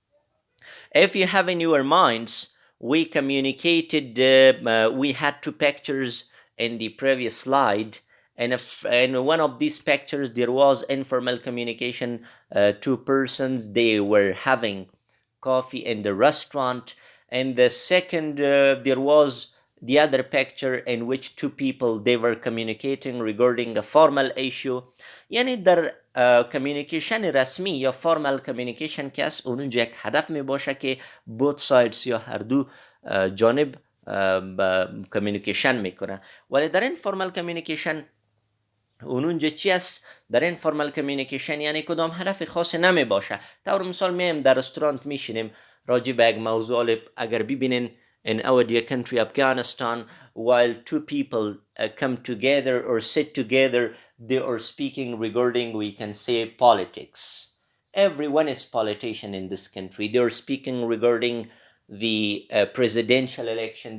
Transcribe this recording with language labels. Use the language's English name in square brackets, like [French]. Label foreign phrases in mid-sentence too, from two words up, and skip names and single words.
[English] If you have in your minds, we communicated, we had two pictures in the previous slide, and if in one of these pictures there was informal communication, two persons, they were having coffee in the restaurant, and the second, there was the other picture in which two people, they were communicating regarding a formal issue. [Persian] یعنی در کمیونیکیشن رسمی یا [English] formal communication [Persian] که است، اونجا یک هدف می باشه که [English] both sides [Persian] یا هر دو جانب کمیونیکیشن میکنه. ولی در این [English] formal communication [Persian] اونجا چی است؟ در این [English] formal communication [Persian] یعنی کدام هدف خاصی نمی باشه. طور مثال میم در رستورانت میشینیم راجع به یک موضوع، اگر ببینین [English] in our dear country Afghanistan, while two people come together or sit together, they are speaking regarding, we can say, politics. Everyone is politician in this country. They are speaking regarding the presidential election.